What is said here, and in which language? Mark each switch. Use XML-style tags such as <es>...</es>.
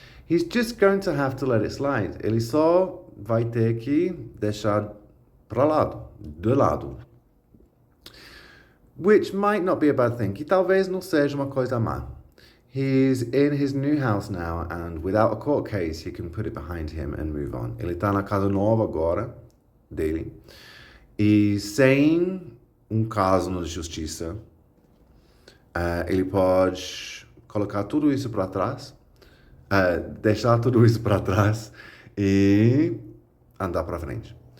<en>He's just going to have to let it slide.</en> <pt>Ele só vai ter que deixar de lado.</pt> <en>Which might not be a bad thing,</en> <pt>que talvez não seja uma coisa má.</pt> <en>He's in his new house now, and without a court case, he can put it behind him and move on.</en> <pt>Ele está na casa nova agora, dele, e sem caso na justiça, ele pode colocar tudo isso para trás, deixar tudo isso para trás e andar para frente.</pt>